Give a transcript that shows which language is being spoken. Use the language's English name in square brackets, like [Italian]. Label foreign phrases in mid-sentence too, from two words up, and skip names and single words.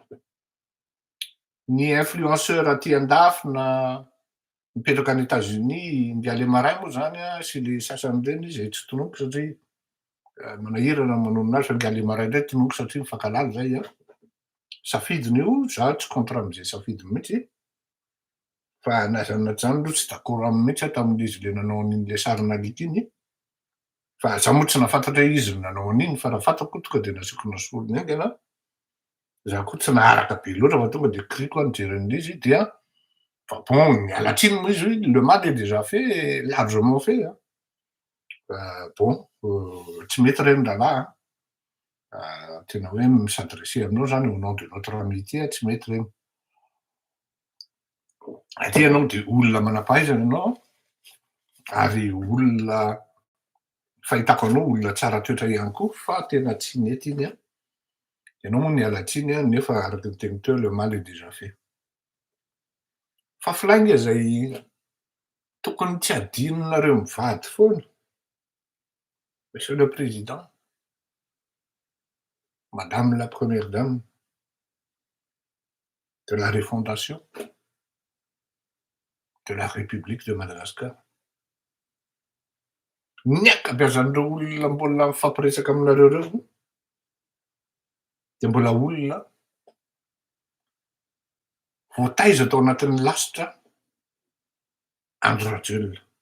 [Malagasy] Ny influenceur aty andafy na mipetraka any États-Unis, Ndiale Marin moa zany sy le sasany reny zay tsy tonoiko satria manahirana manao anazy fa Ndiale Marin ndray tonoiko satria mifankalala zay safidiny io, za tsy contre am'zay safidiny mihitsy, fa naza zany aloha tsy d'accord aminy mihitsy tamin'izy le nanao an'iny le sarin'alika iny, fa za moa tsy nahafantatra hoe izy no nanao an'iny fa raha fantako tonga de nasiako nasorony aingana. Za koa tsy naharaka be loatra fa tonga de crico aho nijery an'izy dia fa bon miala tsiny moa izy hoe [French] le mal est déjà fait, largement fait [Malagasy] bon tsy mety reny ralahy tena hoe mi-s'adresser aminao zany [French] au nom de notre amitié [Malagasy] tsy mety reny. Satria ianao de olona manam-pahaizana ianao ary olona fahitako anao olona tsara toetra ihany koa fa tena tsy mety iny ianao moa niala tsiny nefa araky ny teniko teo [French] le mal est déjà fait. [Malagasy] Fafilainga zay tokony tsy adinonareo mivady foana. [French] Monsieur le Président, Madame la Première Dame de la refondation de la République de Madagascar. [Malagasy] Ny ankabeazan'ireo olona mbola mifampiresaka aminareo reo de mbola olona voataiza tao anatin'ny lasitra Andry Rajoelina.